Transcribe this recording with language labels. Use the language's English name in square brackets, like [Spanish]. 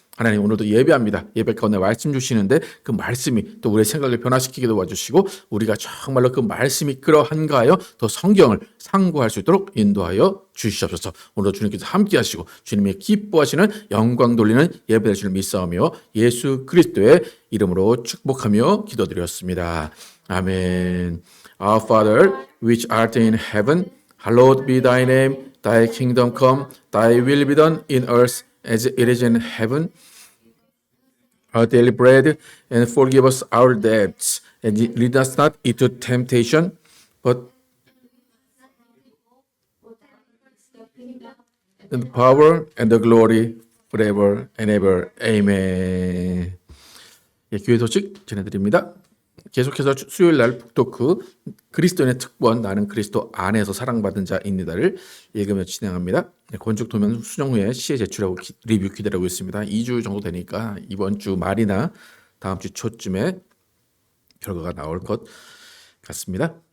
[Korean] 하나님, 오늘도 예배합니다. 예배 가운데 말씀 주시는데 그 말씀이 또 우리의 생각을 변화시키게 도와주시고 우리가 정말로 그 말씀이 그러한가하여 더 성경을 상고할 수 있도록 인도하여 주시옵소서. 오늘도 주님께서 함께 하시고 주님이 기뻐하시는 영광 돌리는 예배 될 줄 믿사오며 예수 그리스도의 이름으로 축복하며 기도드렸습니다. 아멘. [English] Our Father, which art in heaven, hallowed be thy name. Thy kingdom come, thy will be done in earth as it is in heaven. Our daily bread, and forgive us our debts, and lead us not into temptation, but the power and the glory forever and ever. Amen. [Korean] 예, 교회 소식 전해드립니다. 계속해서 수요일 날 북토크 그리스도인의 특권 나는 그리스도 안에서 사랑받은 자입니다를 읽으며 진행합니다. 건축 도면 수정 후에 시에 제출하고 리뷰 기다리고 있습니다. 2주 정도 되니까 이번 주 말이나 다음 주 초쯤에 결과가 나올 것 같습니다.